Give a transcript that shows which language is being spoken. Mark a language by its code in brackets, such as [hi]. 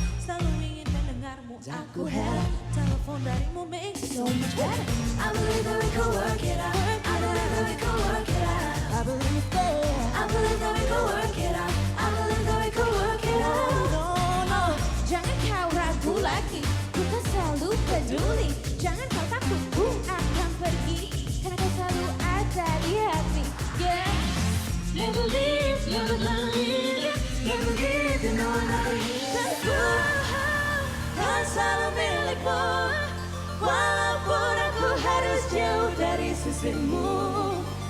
[id] Selalu ingin mendengarmu, aku heran. Telepon darimu [en] makes it so much better. I believe that we can work it out. I believe that we can work it out. I believe that we can work it out. I believe that we can work it out. No. [id] Jangan kau ragu lagi, ku kan selalu peduli. Jangan kau takut, ku akan pergi. Karena kau selalu ada di hati. Yeah. [en] Never leave, never gonna leave ya. Never leave, you know I'm never leave. [id] Dan ku kan selalu milikmu, walaupun aku harus jauh dari sisimu.